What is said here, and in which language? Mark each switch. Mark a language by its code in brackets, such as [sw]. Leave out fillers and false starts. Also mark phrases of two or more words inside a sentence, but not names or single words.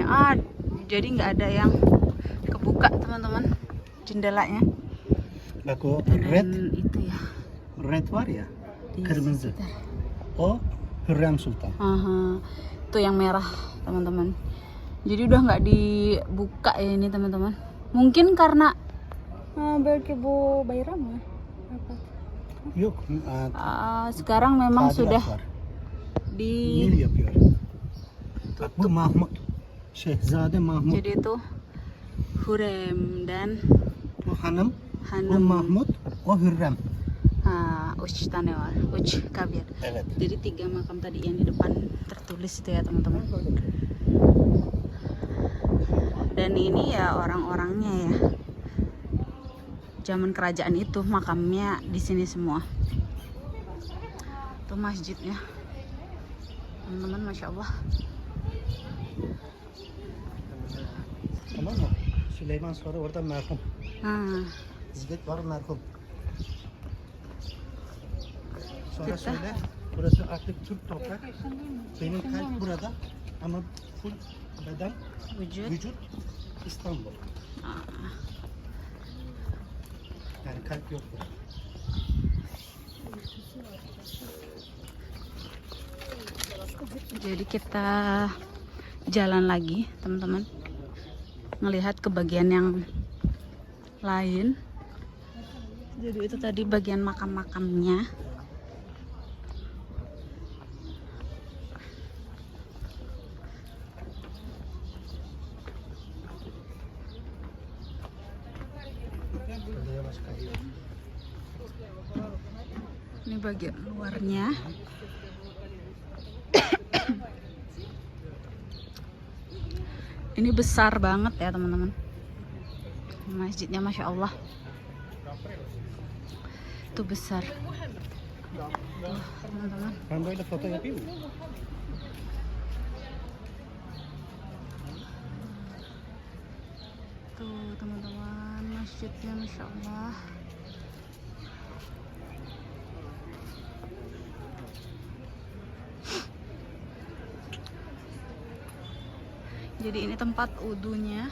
[id] Jadi nggak ada yang kebuka teman-teman jendelanya. Aku Dan red, itu ya. [tr] red var ya, [id] di [tr] kırmızı. [id] sekitar. [tr] O Hürrem Sultan. [id] Aha, itu yang merah teman-teman. Jadi udah nggak dibuka ya ini teman-teman. Mungkin karena [tr] belki bu bayram [id] ya. Apa? [tr] Yok. [id] Sekarang memang [tr] tadilat [id] sudah [tr] var. [id] di [tr] Nil yapıyor. Bak bu Mahmud. Şehzade Mahmud. [id] jadi itu Hurrem dan [tr] Bu hanım. Bu Hanım. Mahmud. O Hürrem. Uç tane var. Uç kabir. Evet. [id] Jadi 3 makam tadi yang di depan tertulis itu ya teman-teman. Dan ini ya orang-orangnya ya. Zaman kerajaan itu makamnya di sini semua. Itu masjidnya. Teman-teman, [ar] masya Allah. [tr] Tamam mı? Süleyman sonra orada merhum. İzzet var merhum. Sonra [id] Kita. [tr] söyle. Burası artık Türk toprak. Benim kalp burada. Ama full beden, [id] Wujud. [tr] vücut İstanbul. Yani kalp yok burada. [id] Jadi kita jalan lagi teman-teman, ngelihat ke bagian yang lain. Jadi itu tadi bagian makam-makamnya. [tr] Burada yavaş kayıyor. [id] Ini bagian luarnya. Ini besar banget ya teman-teman. Masjidnya [ar] masya Allah. [id] Itu besar. Tuh teman-teman. [tr] Ben böyle foto yapayım mı? [id] Tuh teman-teman, masjidnya [ar] masya Allah. [id] Jadi ini tempat wudhunya.